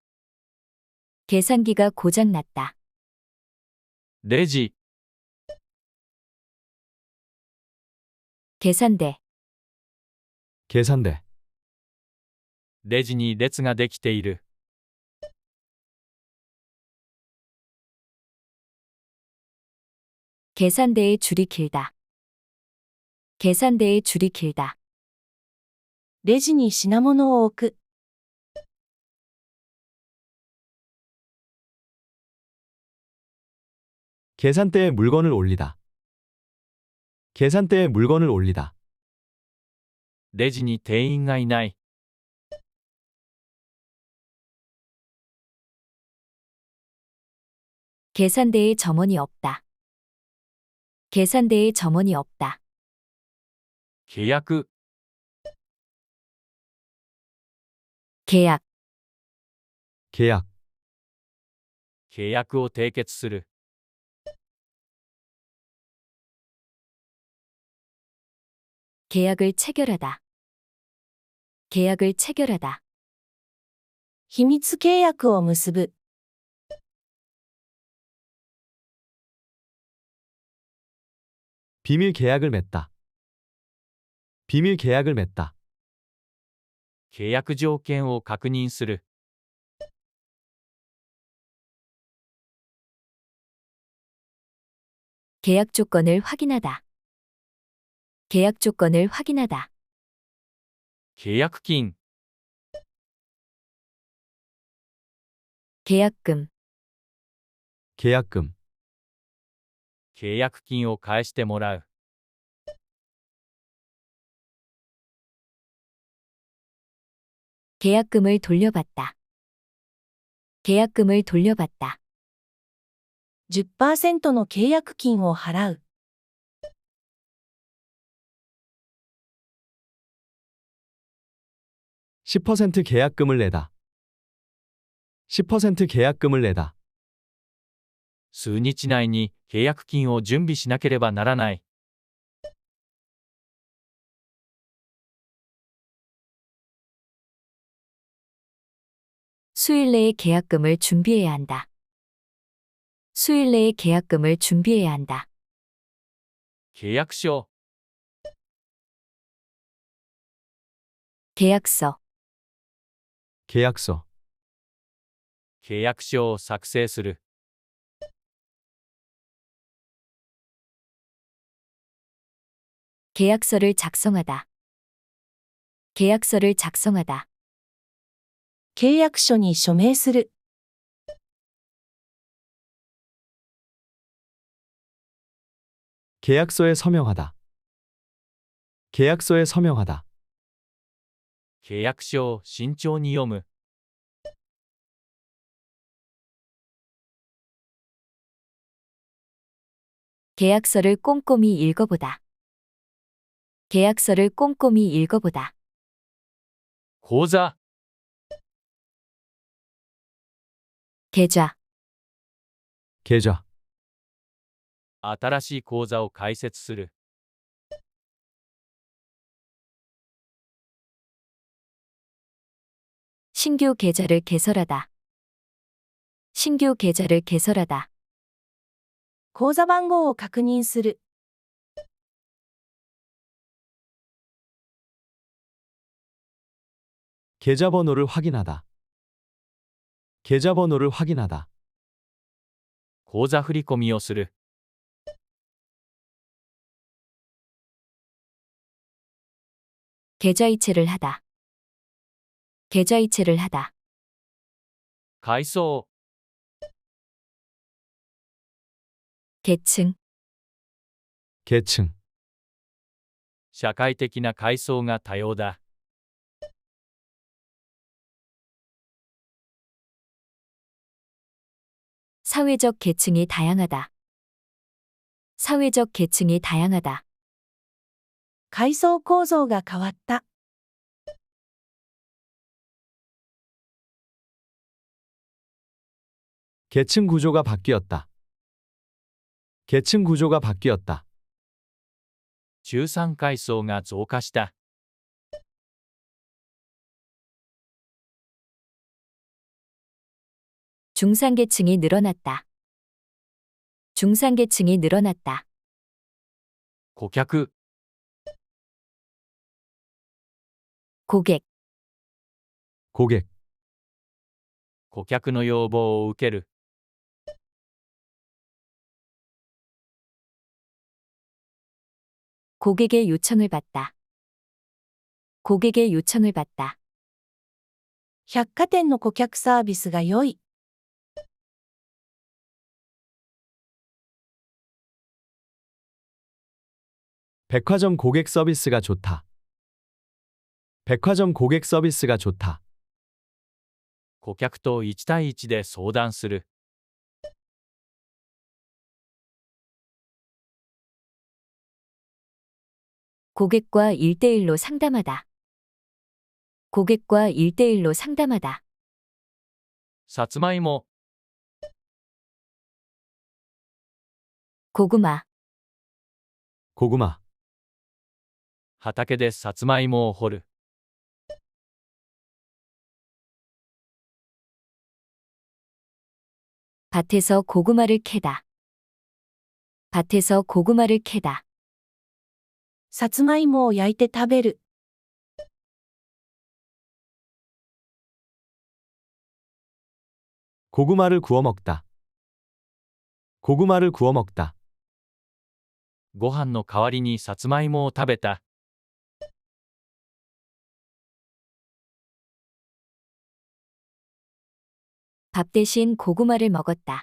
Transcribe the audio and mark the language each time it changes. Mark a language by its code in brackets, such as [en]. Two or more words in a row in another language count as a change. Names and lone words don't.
[ko] 계산기가 고장났다. [ja] レジ、 [ko] 계산대. 계산대. [ja] レジに列ができている。 [ko] 계산대의 줄이 길다. 계산대의 줄이 길다. [ja] レジに品物を置く。 [ko] 계산대에 물건을 올리다. 계산대에 물건을 올리다. [ja] レジに店員がいない。 [ko] 계산대에 점원이 없다. 계산대에 점원이 없다. [ja] 契約、 [ko] 계약. 계약. [ja] 契約を締結する。 [ko] 계약을 체결하다. 계약을 체결하다. [ja] 秘密契約を結ぶ。 [ko] 비밀 계약을 맺다. 비밀 계약을 맺다. [ja] 契約条件を確認する。 [ko] 계약 조건을 확인하다. 계약 조건을 확인하다. [ja] 契約金、 [ko] 계약금. 계약금. [ja] 契約金を返してもらう。 [ko] 계약금을 돌려받다. 계약금을 돌려받다. [ja] 10% の契約金を払う。 [ko] 10% 계약금을 내다. 10% 계약금을 내다. [ja] 数日内に契約金を準備しなければならない。 [ko] 수일 내에 계약금을 준비해야 한다. 수일 내에 계약금을 준비해야 한다. [ja] 契約書、 [ko] 계약서. 계약서. [ja] 契約書を作成する。 [ko] 계약서를 작성하다. 계약서를 작성하다. [ja] 契約書に署名する。 [ko] 계약서에 서명하다. 계약서에 서명하다. [ja] 契約書を慎重に読む。 [ko] 계약서를 꼼꼼히 읽어보다. 계약서를 꼼꼼히 읽어보다. [ja] 口座、 [ko] 계좌. 계좌. [ja] 新しい口座を開設する。 [ko] 신규 계좌를 개설하다. 신규 계좌를 개설하다. [ja] 口座番号を確認する。 [ko] 계좌번호를 확인하다. 계좌번호를 확인하다. [ja] 口座振込をする。 [ko] 계좌이체를 하다. 계좌이체를 하다. [ja] 改装、 [ko] 계층. 계층, [ja] 社会的な階層が多様だ。 [ko] 사회적 계층이 다양하다. 사회적 계층이 다양하다. [ja] 階層構造が変わった。 [ko] 계층 구조가 바뀌었다. 계층 구조가 바뀌었다. [ja] 中産階層が増加した。 [ko] 중산계층이 늘어났다. 중산계층이 늘어났다. [ja] 顧客、 [ko] 고객, 고객, [ja] 顧客の要望を受ける。 [ko] 고객의 요청을 받다. 고객의 요청을 받다. [ja] 百貨店の顧客サービスが良い。 [ko] 백화점 고객 서비스가 좋다. 백화점 고객 서비스가 좋다. [ja] 顧客と1対1で相談する。 [ko] 고객과 1대1로 상담하다. 고객과 1대1로 상담하다. [ja] さつまいも、 [ko] 고구마, 고구마, [ja] 畑でさつまいもを掘る。 [ko] 밭에서 고구마를 캐다. 밭에서 고구마를 캐다. [ja] さつまいもを焼いて食べる。 [ko] 고구마를 구워 먹다. 고구마를 구워 먹다. [ja] ご飯の代わりにさつまいもを食べた。 [ko] 밥 대신 고구마를 먹었다.